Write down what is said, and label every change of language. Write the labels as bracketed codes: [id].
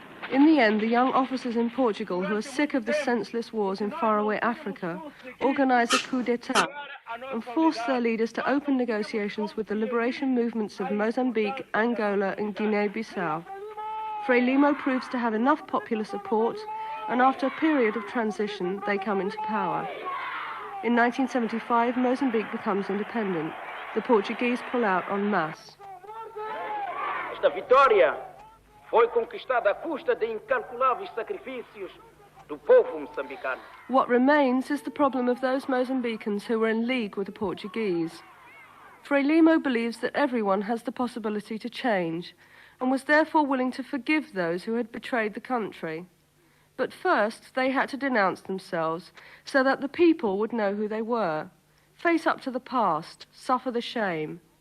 [en] In the end, the young officers in Portugal, who are sick of the senseless wars in faraway Africa, organize a coup d'etat and force their leaders to open negotiations with the liberation movements of Mozambique, Angola and Guinea-Bissau. Frelimo proves to have enough popular support, and after a period of transition, they come into power. In 1975, Mozambique becomes independent. The Portuguese pull out en masse. [pt] Esta vitória foi conquistada à custa de incalculáveis sacrifícios do povo moçambicano. [en] What remains is the problem of those Mozambicans who were in league with the Portuguese. Frelimo believes that everyone has the possibility to change, and was therefore willing to forgive those who had betrayed the country. But first, they had to denounce themselves, so that the people would know who they were, face up to the past, suffer the shame.